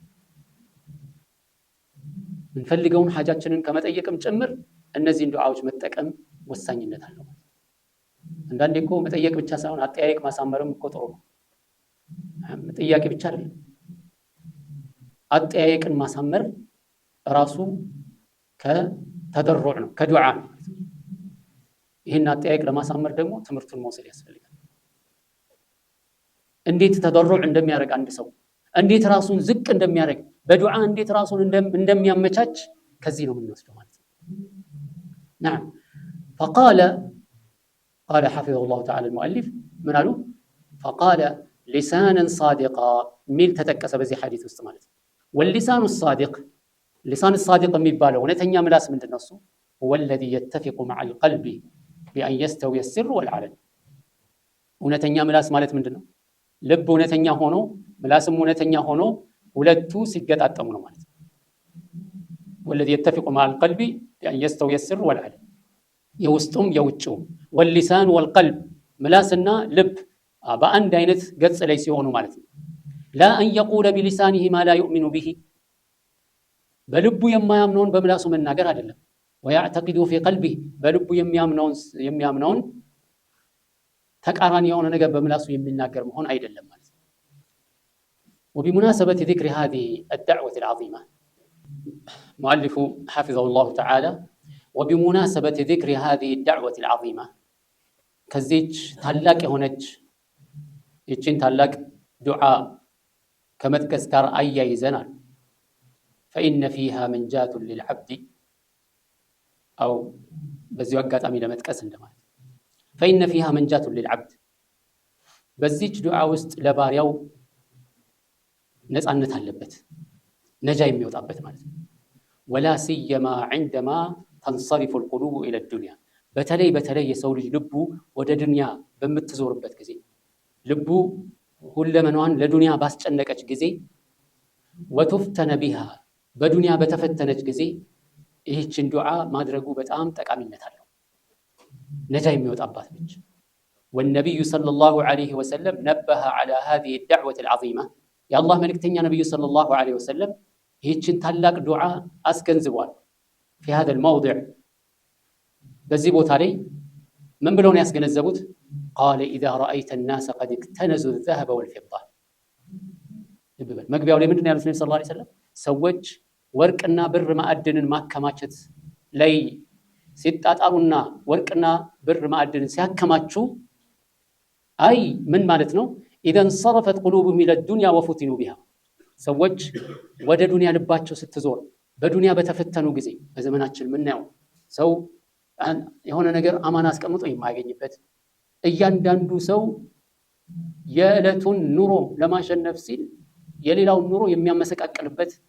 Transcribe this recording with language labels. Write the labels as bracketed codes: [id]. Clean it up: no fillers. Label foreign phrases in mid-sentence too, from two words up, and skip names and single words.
[am] ምንፈልገውን ሐጃችንን ከመጠየቅም ጭምር እነዚህን ዱዓዎች መጠቀም ወሳኝነት አለው። አንዳንዴ እኮ መጠየቅ ብቻ ሳይሆን አጠያየቅ ማሳመርም እኮ ጥሩ ነው። ጥያቄ ብቻ አይደለም። አጠያየቅን ማሳመር ራሱ ከተደሩዕ ነው፣ ከዱዓ ነው። ይህን አጠያየቅ ለማሳመር ደግሞ ትምህርቱን መውሰድ ያስፈልጋል። እንዴት ተደሩዕ እንደሚያደርግ አንድ ሰው እንዴት ራሱን ዝቅ እንደሚያደርግ በዱዓ እንዴት ራሱን እንደሚያመቻች ከዚህ ነው የምንወስደው ማለት ነው። [ar] نعم فقال حفظه الله تعالى المؤلف من قالوا فقال لسانا صادقا [am] ሚል ተጠቀሰ በዚህ ሐዲስ ውስጥ ማለት ነው። [ar] واللسان الصادق لسان الصادق [am] የሚባለው እውነተኛ ምላስ ምንድነው? [ar] እሱ هو الذي يتفق مع القلب بأن يستوي السر والعلن። እውነተኛ ምላስ ማለት ምንድነው? [am] ልብ እውነተኛ ሆኖ ምላስም እውነተኛ ሆኖ ሁለቱ ሲገጣጠሙ ነው ማለት ነው። [ar] والذي يتفق مع القلب بأن يستوي السر والعلن [am] የውስጡም የውጭው [ar] واللسان والقلب [am] ምላስና ልብ በአንድ አይነት ገጽ ላይ ሲሆኑ ማለት ነው። [ar] لا أن يقول بلسانه ما لا يؤمن به [am] በልቡ የማያምነውን በምላሱ መናገር አይደለም። [ar] ويعتقد في قلبه [am] በልቡ የሚያምነውን ተቃራኒ የሆነ ነገር በምላሱ የሚናገር መሆን አይደለም ማለት ነው። [ar] وبمناسبة ذكر هذه الدعوة العظيمة مؤلف حفظه الله تعالى وبمناسبة ذكر هذه الدعوة العظيمة كزيج [am] ታላቅ የሆነች ይችን ታላቅ ዱዓ ከመጥቀስ ጋር አያይዘናል። [ar] فإن فيها منجاة للعبد أو [am] በዚሁ አጋጣሚ ለመጥቀስ እንደማለት [ar] فإن فيها منجاة للعبد [am] በዚች ዱዓ ውስጥ ለባሪያው ነፃነት አለበት፣ ነጃ የሚወጣበት ማለት ነው። [ar] ولا سيما عندما تنصرف القلوب إلى الدنيا [am] በተለይ የሰው ልጅ ልቡ ወደ ዱንያ በምትዞርበት ጊዜ ልቡ ሁለመናዋን ለዱንያ ባስጨነቀች ጊዜ [ar] وتفتن بها [am] በዱንያ በተፈተነች ጊዜ ይህችን ዱዓ ማድረጉ በጣም ጠቃሚነት አለው፣ ነጃ የሚወጣባት ነች። [ar] والنبي صلى الله عليه وسلم نبه على هذه الدعوة العظيمة يا الله ملكتኛ [am] ነብዩ [ar] صلى الله عليه وسلم [am] ይህችን ታላቅ ዱዓ አስገንዝቧል። [ar] في هذا الموضع [am] በዚህ ቦታ ላይ ምን ብለው ነው ያስገነዘቡት? [ar] قال إذا رأيت الناس قد اكتنزوا الذهب والفضة [am] መግቢያው ላይ ምንድን ነው ያሉት ነብዩ [ar] صلى الله عليه وسلم? [am] ሰዎች ወርቅና ብር ማዕድንን ማከማቸት ላይ ሲጣጣሩና ወርቅና ብር ማዕድንን ሲያከማቹ አይ ምን ማለት ነው? [ar] إذا انصرفت قلوبهم إلى الدنيا وفتنوا بها [am] ሰዎች ወደ ዱንያ ልባቸው ስትዞር በዱንያ በተፈተኑ ጊዜ በዘመናችን ምናየው ሰው የሆነ ነገር አማና አስቀምጦ የማያገኝበት እያንዳንዱ ሰው የዕለቱን ኑሮ ለማሸነፍ ሲል የሌላውን ኑሮ የሚያመሰቃቀልበት